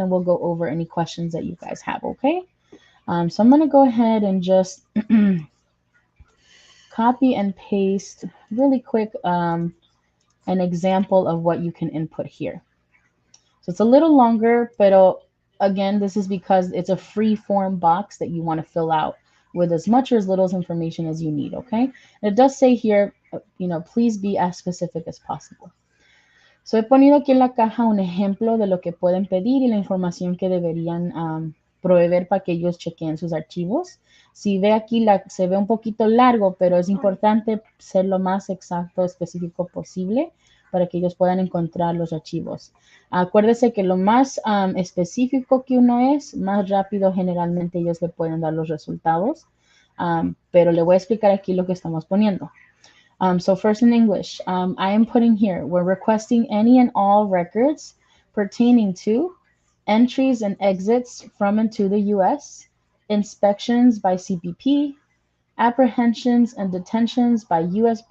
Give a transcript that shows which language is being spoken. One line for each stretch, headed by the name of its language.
English: Then we'll go over any questions that you guys have, okay? So I'm going to go ahead and just copy and paste really quick an example of what you can input here. So it's a little longer, but again, this is because it's a free form box that you want to fill out with as much or as little information as you need, okay? And it does say here, please be as specific as possible.
Spanish: So he ponido aquí en la caja un ejemplo de lo que pueden pedir y la información que deberían proveer para que ellos chequeen sus archivos. Si ve aquí, se ve un poquito largo, pero es importante ser lo más exacto, específico posible para que ellos puedan encontrar los archivos. Acuérdese que lo más específico que uno es, más rápido generalmente ellos le pueden dar los resultados. Pero le voy a explicar aquí lo que estamos poniendo.
English: So first in English, I am putting here, we're requesting any and all records pertaining to entries and exits from and to the U.S., inspections by CBP, apprehensions and detentions by U.S.